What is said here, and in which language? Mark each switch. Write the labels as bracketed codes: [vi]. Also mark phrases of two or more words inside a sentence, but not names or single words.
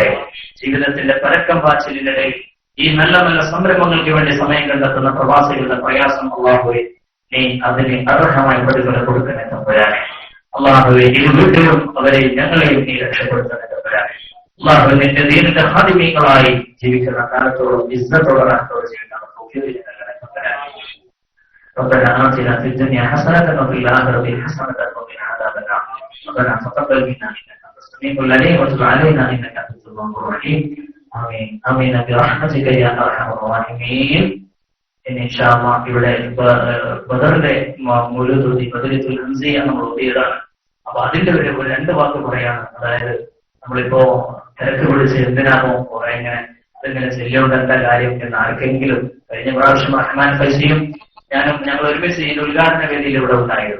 [ml] ജീവിതത്തിന്റെ പരക്കം പാച്ചിലിനിടയിൽ ഈ നല്ല നല്ല സംരംഭങ്ങൾക്ക് വേണ്ടി സമയം കണ്ടെത്തുന്ന പ്രവാസികളുടെ പ്രയാസം അല്ലാഹുവേ നീ അതിന് അർഹമായ പ്രതിഫലം കൊടുക്കണേ തമ്പുരാനെ. അല്ലാഹുവേ ഇരു വീട്ടിലും അവരെയും ഞങ്ങളെയും നീ രക്ഷപ്പെടുത്തണേ തമ്പുരാനെ. അല്ലാഹുവേ നിന്റെ ദീനിന്റെ ഖാദിമീങ്ങളായി ജീവിക്കുന്ന കാലത്തോളം ഇസ്സത്തോടെ റാഹത്തോടെ ജീവിക്കാൻ തൗഫീഖ് നൽകണേ തമ്പുരാനെ. [ar] ربنا آتنا في الدنيا حسنة وفي الآخرة حسنة وقنا عذاب النار. ربنا تقبل منا إنك أنت السميع العليم وتب علينا إنك أنت التواب الرحيم. آمين آمين برحمتك يا أرحم الراحمين. [ml] ഇൻഷാഅല്ലാഹ് ഇവിടെ ബദറിന്റെ മൗലൂദ് ബദരിത്തുൽ ഹംസിയ നമ്മൾ ഓതിയതാണ്. അപ്പൊ അതിന്റെ ഒരു 2 വാക്ക് പറയാണ്. അതായത് നമ്മളിപ്പോ തിരക്ക് പിടിച്ച് എന്തിനാണോ കുറെ ഇങ്ങനെ അതിങ്ങനെ ചെല്ലുകൊണ്ട് എന്താ കാര്യം എന്ന് ആർക്കെങ്കിലും കഴിഞ്ഞ പ്രാവശ്യം റഹ്മാൻ ഫൈസിയും ഞങ്ങൾ ഒരുമിച്ച് ഈ ഉദ്ഘാടന വേദിയിൽ ഇവിടെ ഉണ്ടായിരുന്നു.